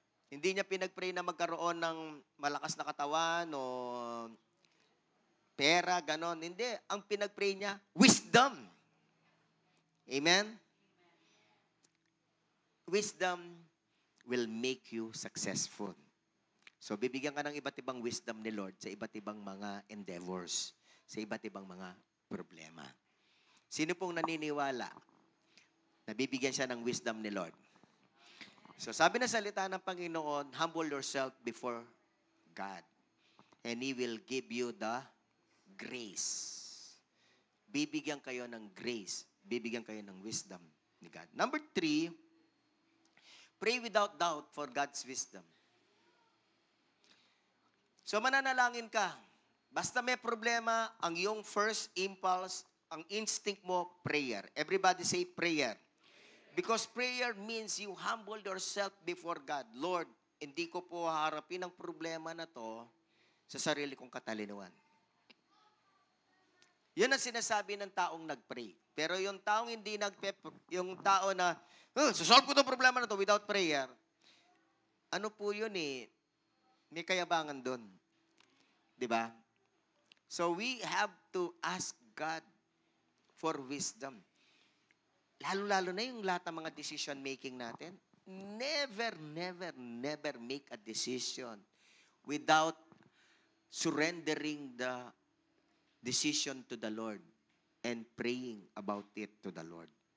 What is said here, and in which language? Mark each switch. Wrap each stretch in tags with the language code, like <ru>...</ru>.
<tl>Hindi niya pinag-pray na magkaroon ng malakas na katawan o pera, ganon. Hindi. Ang pinag-pray niya, wisdom. Amen?</tl> <en>Wisdom will make you successful.</en> <tl>So, bibigyan ka ng iba't ibang wisdom ni Lord sa iba't ibang mga endeavors, sa iba't ibang mga problema. Sino pong naniniwala na bibigyan siya ng wisdom ni Lord?</tl> <en>So,</en> <tl>sabi na salita ng Panginoon,</tl> <en>humble yourself before God, and He will give you the grace.</en> <tl>Bibigyan kayo ng grace. Bibigyan kayo ng wisdom ni God.</tl> <en>Number 3, pray without doubt for God's wisdom.</en> <tl>So mananalangin ka. Basta may problema, ang iyong first impulse, ang instinct mo, prayer.</tl> <en>Everybody say prayer. Because prayer means you humble yourself before God.</en> <tl>Lord, hindi ko po haharapin ang problema na to sa sarili kong katalinuhan. Yun ang sinasabi ng taong nag-pray. Pero yung taong hindi yung tao na, solve ko itong problema na to</tl> <en>without prayer,</en> <tl>ano po yun may kayabangan doon. Diba?</tl> <en>So we have to ask God for wisdom.</en> <tl>Lalo-lalo na yung lahat ng mga decision making natin.</tl> <en>Never make a decision without surrendering the decision to the Lord and praying about it to the Lord.</en>